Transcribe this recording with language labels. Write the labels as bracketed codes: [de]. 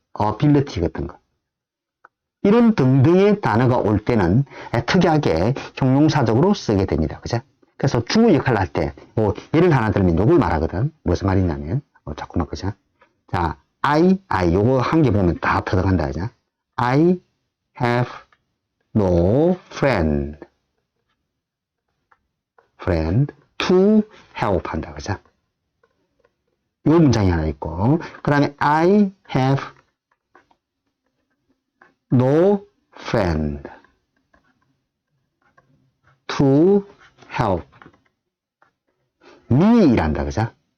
[ko] ability 같은 거. 이런 등등의 단어가 올 때는 특이하게 형용사적으로 쓰게 됩니다. 그죠? 그래서 주어 역할을 할 때, 예를 하나 들면 요걸 말하거든. 무슨 말이냐면, 자꾸만, 그죠? 자, 요거 한 개 보면 다 터득한다, 그죠? [en] I have no friend to help [ko] 한다, 그죠? 요 문장이 하나 있고, 그 다음에 [en] I have no friend to help me [ko] 이란다, 그죠?